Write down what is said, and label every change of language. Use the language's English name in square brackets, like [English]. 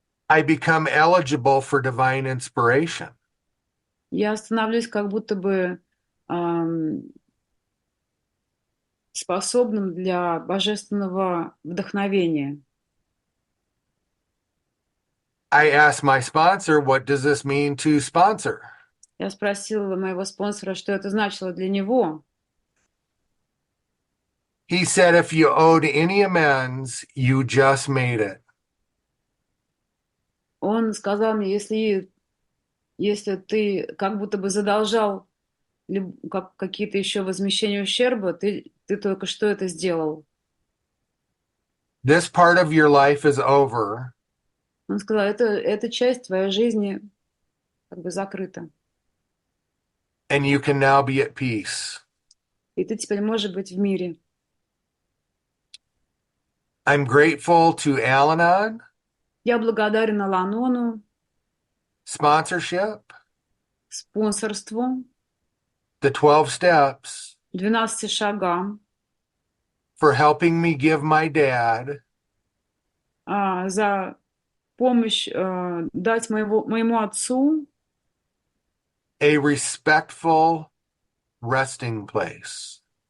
[English] I become eligible for divine inspiration. [Russian] я становлюсь как будто бы способным для божественного вдохновения. [English] I asked my sponsor, what does this mean to sponsor? [Russian] Я спросила моего спонсора, что это значило для него. [English] He said, if you owed any amends, you just made it. [Russian] Он сказал мне, если ты как будто бы задолжал какие-то еще возмещения ущерба, ты только что это сделал. [English] This part of your life is over, [Russian] Он сказал, эта часть твоей жизни как бы закрыта. [English] and you can now be at peace. [Russian] И ты теперь можешь быть в мире. [English] I'm grateful to Al Anon, [Russian] Я благодарен Ал Анону, [English] sponsorship, [Russian] спонсорству, [English] the 12 steps, [Russian] 12 шагам, [English] for helping me give my dad [Russian] за помощь дать моему отцу [English] a respectful resting place.